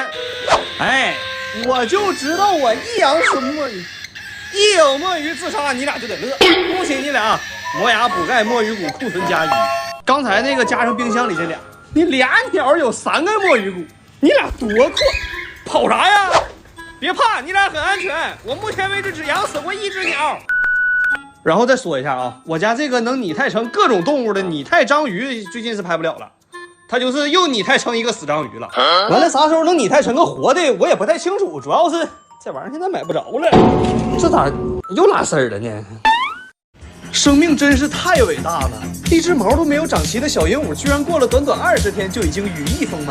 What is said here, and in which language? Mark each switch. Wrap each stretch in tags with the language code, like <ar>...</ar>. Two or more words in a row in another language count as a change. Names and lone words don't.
<zh>哎，我就知道我一養死墨魚，一有墨魚自殺，你俩就得樂。恭喜你俩，磨牙補鈣墨魚骨庫存加1。剛才那個加上冰箱裡這倆，你俩鳥有3個墨魚骨，你俩多酷！跑啥呀？別怕，你俩很安全。我目前為止只養死過1只鳥。然後再說一下啊，我家這個能擬態成各種動物的擬態章魚最近是拍不了了，它就是又擬態成一個死章魚了。完了啥時候能擬態成個活的我也不太清楚，主要是這玩意儿现在買不着了，這咋又拉絲兒了呢？生命真是太偉大了，一只毛都沒有長齊的小鸚鵡，居然過了短短20天就已經羽翼豐滿。</zh>